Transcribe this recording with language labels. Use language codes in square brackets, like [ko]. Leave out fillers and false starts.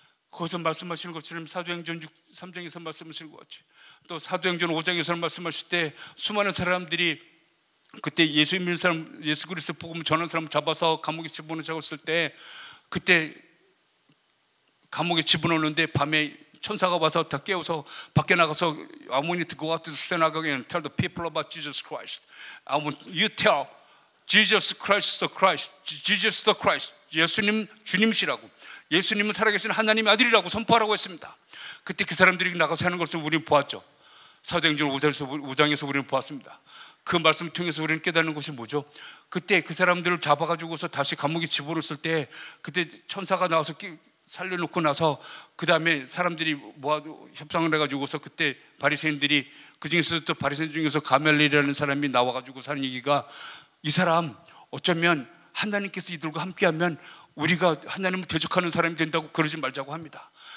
[ko] 거기서 말씀하시는 것처럼 사도행전 3장에서 말씀하시는 것 같이, 또 사도행전 5장에서 말씀하실 때 수많은 사람들이 그때 예수 믿는 사람, 예수 그리스도 복음을 전하는 사람 잡아서 감옥에 집어넣었을 때, 그때 감옥에 집어넣는데 밤에 천사가 와서 다 깨워서 밖에 나가서 [en] I want you to go out to the synagogue and tell the people about Jesus Christ. I want you tell Jesus Christ the Christ, Jesus the Christ, [ko] 예수님 주님이시라고, 예수님은 살아계신 하나님의 아들이라고 선포하라고 했습니다. 그때 그 사람들이 나가서 하는 것을 우리는 보았죠. 사도행전 5장에서 우리는 보았습니다. 그 말씀을 통해서 우리는 깨닫는 것이 뭐죠? 그때 그 사람들을 잡아가지고서 다시 감옥에 집어넣었을 때, 그때 천사가 나와서 살려놓고 나서 그 다음에 사람들이 모아 협상을 해가지고서 그때 바리새인들이, 그 중에서도 또 바리새인 중에서 가멜리라는 사람이 나와가지고 사는 얘기가, 이 사람 어쩌면 하나님께서 이들과 함께하면 우리가 하나님을 대적하는 사람이 된다고 그러지 말자고 합니다.